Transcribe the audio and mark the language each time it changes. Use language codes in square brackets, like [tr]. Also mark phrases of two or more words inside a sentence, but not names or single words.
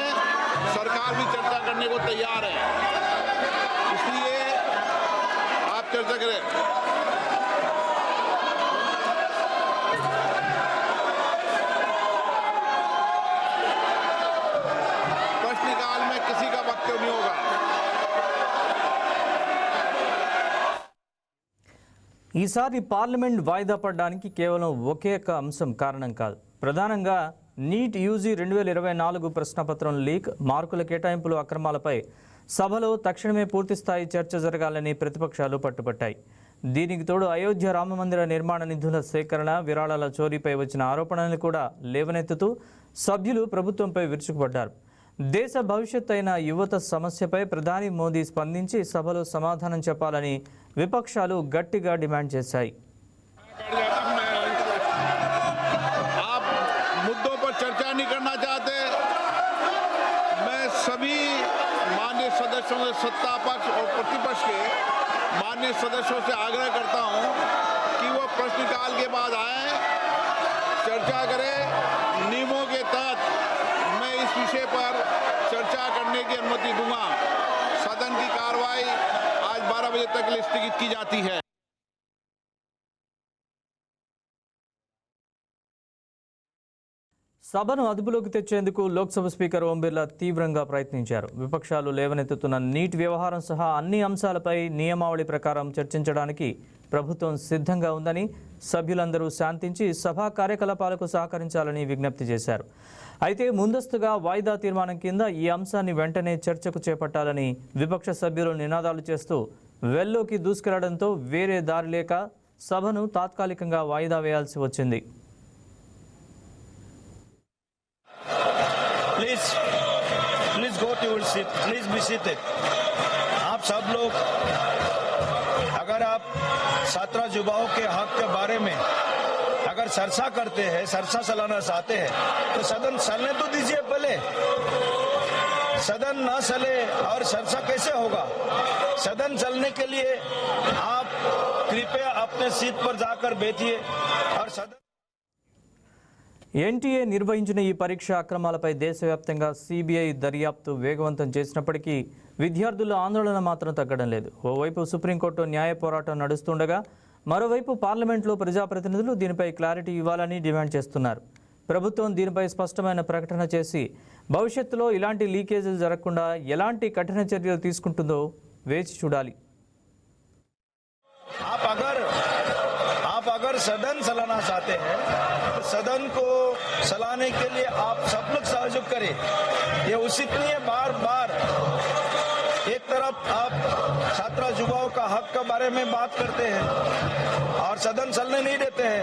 [hi] सरकार भी चर्चा करने को तैयार है, इसलिए आप चर्चा करें। प्रश्नकाल में किसी का वक्तव्य नहीं होगा। [te] ఈసారి పార్లమెంట్ వాయిదా పడడానికి కేవలం ఒకే ఒక అంశం కారణం కాదు. ప్రధానంగా నీట్ యూజీ 2024 ప్రశ్నపత్రం లీక్, మార్కుల కేటాయింపులు అక్రమాలపై సభలో తక్షణమే పూర్తిస్థాయి చర్చ జరగాలని ప్రతిపక్షాలు పట్టుబట్టాయి. దీనికి తోడు అయోధ్య రామమందిర నిర్మాణ నిధుల సేకరణ, విరాళాల చోరీపై వచ్చిన ఆరోపణలను కూడా లేవనెత్తుతూ సభ్యులు ప్రభుత్వంపై విరుచుకుపడ్డారు. దేశ భవిష్యత్ అయిన యువత సమస్యపై ప్రధాని మోదీ స్పందించి సభలో సమాధానం చెప్పాలని విపక్షాలు గట్టిగా డిమాండ్ చేశాయి. [hi] चर्चा नहीं करना चाहते, मैं सभी माननीय सदस्यों से, सत्ता पक्ष और प्रतिपक्ष के माननीय सदस्यों से आग्रह करता हूं कि वो प्रश्नकाल के बाद आए, चर्चा करें। नियमों के तहत मैं इस विषय पर चर्चा करने की अनुमति दूंगा। सदन की कार्रवाई आज 12 बजे तक स्थगित की जाती है। [te] సభను అదుపులోకి తెచ్చేందుకు లోక్సభ స్పీకర్ ఓం బిర్లా తీవ్రంగా ప్రయత్నించారు. విపక్షాలు లేవనెత్తుతున్న నీట్ వ్యవహారం సహా అన్ని అంశాలపై నియమావళి ప్రకారం చర్చించడానికి ప్రభుత్వం సిద్ధంగా ఉందని, సభ్యులందరూ శాంతించి సభా కార్యకలాపాలకు సహకరించాలని విజ్ఞప్తి చేశారు. అయితే ముందస్తుగా వాయిదా తీర్మానం కింద ఈ అంశాన్ని వెంటనే చర్చకు చేపట్టాలని విపక్ష సభ్యులు నినాదాలు చేస్తూ వెల్లోకి దూసుకెళ్లడంతో వేరే దారి లేక సభను తాత్కాలికంగా వాయిదా వేయాల్సి వచ్చింది. [en] Please go to your seat, please be seated. [hi] आप सब लोग अगर आप छात्र युवाओं के हक के बारे में अगर चर्चा करते हैं, चर्चा चलाना चाहते हैं तो सदन चलने तो दीजिए। पहले सदन ना चले और चर्चा कैसे होगा? सदन चलने के लिए आप कृपया अपने सीट पर जाकर बैठिए और सदन [te] ఎన్టీఏ నిర్వహించిన ఈ పరీక్ష అక్రమాలపై దేశవ్యాప్తంగా సిబిఐ దర్యాప్తు వేగవంతం చేసినప్పటికీ విద్యార్థుల ఆందోళన మాత్రం తగ్గడం లేదు. ఓవైపు సుప్రీంకోర్టు న్యాయ పోరాటం నడుస్తుండగా మరోవైపు పార్లమెంట్లో ప్రజాప్రతినిధులు దీనిపై క్లారిటీ ఇవ్వాలని డిమాండ్ చేస్తున్నారు. ప్రభుత్వం దీనిపై స్పష్టమైన ప్రకటన చేసి భవిష్యత్తులో ఇలాంటి లీకేజీలు జరగకుండా ఎలాంటి కఠిన చర్యలు తీసుకుంటుందో వేచి చూడాలి. [hi] आप अगर सदन चलाना चाहते हैं तो सदन को चलाने के लिए आप सब लोग सहयोग करें। ये उचित नहीं है बार बार एक तरफ आप छात्र युवाओं का हक के बारे में बात करते हैं और सदन चलने नहीं देते हैं।